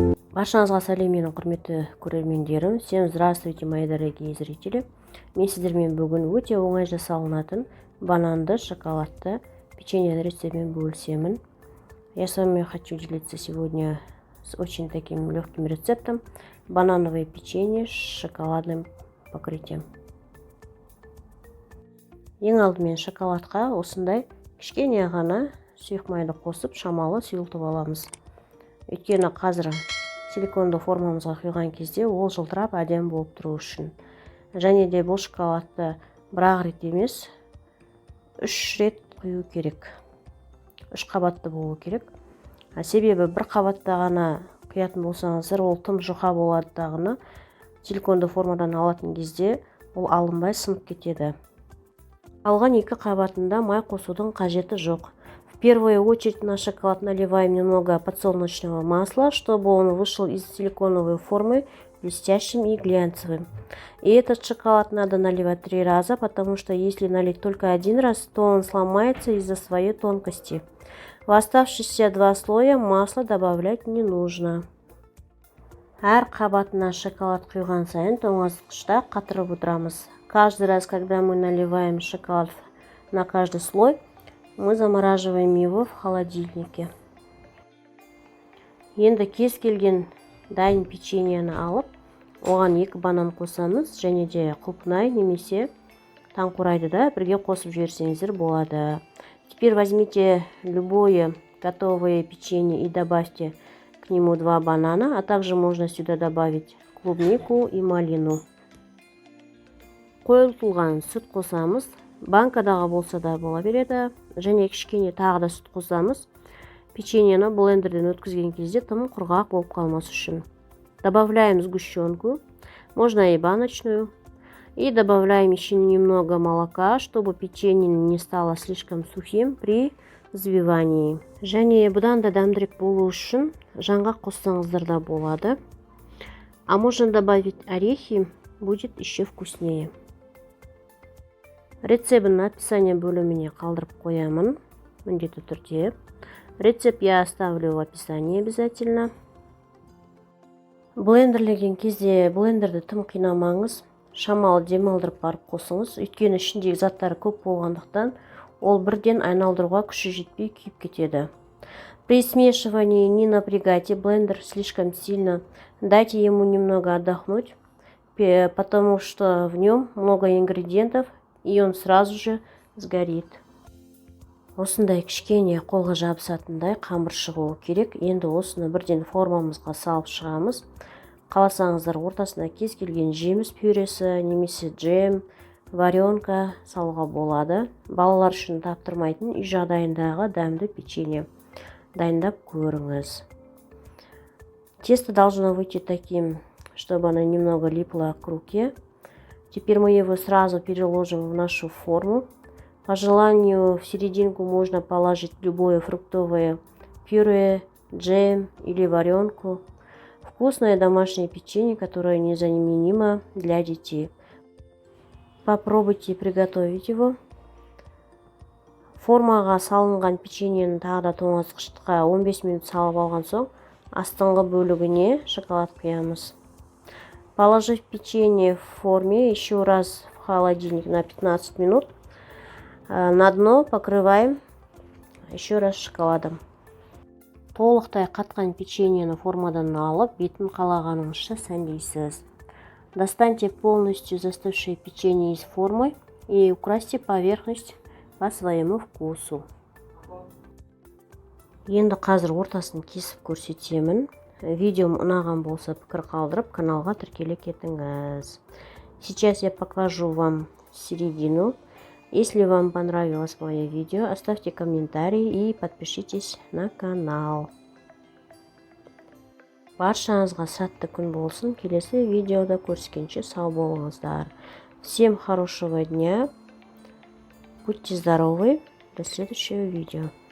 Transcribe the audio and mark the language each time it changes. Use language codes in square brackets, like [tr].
[kk] Баршаңызға сәлем, менің құрметті көрермендерім. [ru] Всем здравствуйте, мои дорогие зрители. [kk] Мен сіздермен бүгін өте оңай жасалынатын бананды шоколадты печенье рецептімен бөлісемін. [ru] Я с вами хочу делиться сегодня с очень таким легким рецептом банановое печенье с шоколадным покрытием. [kk] Ең алдымен шоколадқа осындай кішкене ғана сұйық майды қосып шамалы сұйылтып аламыз. Өйткені қазір силиконды формамызға құйған кезде ол жылтырап әдемі болып тұру үшін. Және де бұл шоколадты бір-ақ рет емес, 3 рет құю керек. 3 қабатты болу керек. Себебі бір қабатта ғана құятын болсаңыздар, ол тым жұқа болады дағыны. Силиконды формадан алатын кезде ол алынбай сынып кетеді. Алған 2 қабатында май қосудың қажеті жоқ. [ru] В первую очередь на шоколад наливаем немного подсолнечного масла, чтобы он вышел из силиконовой формы блестящим и глянцевым. И этот шоколад надо наливать 3 раза, потому что если налить только 1 раз, то он сломается из-за своей тонкости. В оставшиеся 2 слоя масла добавлять не нужно. [kk] Әр қабатына шоколад құйған сайын тоңазытқышта қатырып отырамыз. [ru] Каждый раз, когда мы наливаем шоколад на каждый слой, мы замораживаем его в холодильнике. [kk] Енді кез келген дайын печеньені алып, оған 2 банан қосамыз, және де құлпынай немесе таңқурайды да бірге қосып жіберсеңіздер болады. [ru] Теперь возьмите любое готовое печенье и добавьте к нему 2 банана, а также можно сюда добавить клубнику и малину. [kk] Қойылтылған сүт қосамыз. Банкадағы болса да бола береді. Және кішкене тағы да сүт қосамыз. Печеньені блендерден өткізген кезде тым құрғақ болып қалмас үшін. [ru] Добавляем сгущенку, можно и баночную. И добавляем еще немного молока, чтобы печенье не стало слишком сухим при взбивании. [kk] Және бұдан да дәмдірек болу үшін жаңғақ қоссаңыздар да болады. [ru] А можно добавить орехи, будет еще вкуснее. [kk] Рецептін описание бөліміне қалдырып қоямын, міндетті түрде. [ru] Рецепт я оставлю в описании обязательно. [kk] Блендерлеген кезде блендерді тым қинамаңыз, шамалы демалдырып барып қосыңыз. Өйткені ішіндегі заттары көп болғандықтан ол бірден айналдыруға күші жетпей күйіп кетеді. [ru] При смешивании не напрягайте блендер слишком сильно, дайте ему немного отдохнуть, потому что в нем много ингредиентов, и он сразу же сгорит. [kk] Осындай кішкене қолға жабысатындай қамыр шығуы керек. Енді осыны бірден формамызға салып шығамыз. Қаласаңыздар ортасына кез келген жеміс пюресі немесе джем, варенка салуға болады. Балалар үшін таптырмайтын үй жағдайындағы дәмді печенье дайындап көріңіз. [ru] Тесто должно выйти таким, чтобы оно немного липло к руке. Теперь мы его сразу переложим в нашу форму. По желанию в серединку можно положить любое фруктовое пюре, джем или варенку. Вкусное домашнее печенье, которое незаменимо для детей. Попробуйте приготовить его. [kk] Формаға салынған печеньені тағы да тоңазытқышқа 15 минут салып алған соң, астыңғы бөлігіне шоколад құямыз. [ru] Положив печенье в форме еще раз в холодильник на 15 минут, на дно покрываем еще раз шоколадом. [kk] Толықтай қатқан печеньені формадан алып, бетін қалағаныңызша сәндейсіз. [ru] Достаньте полностью застывшее печенье из формы и украсьте поверхность по своему вкусу. [kk] Енді қазір ортасын кесіп көрсетемін. Видеом ұнаған болса пікір қалдырып, каналға тіркеле кетіңіз. [ru] Сейчас я покажу вам середину. Если вам понравилось мое видео, оставьте комментарий и подпишитесь на канал. [kk] Баршаңызға сәтті күн болсын. Келесі видеода көріскенше сау болыңыздар. [ru] Всем хорошего дня. Будьте здоровы. До следующего видео.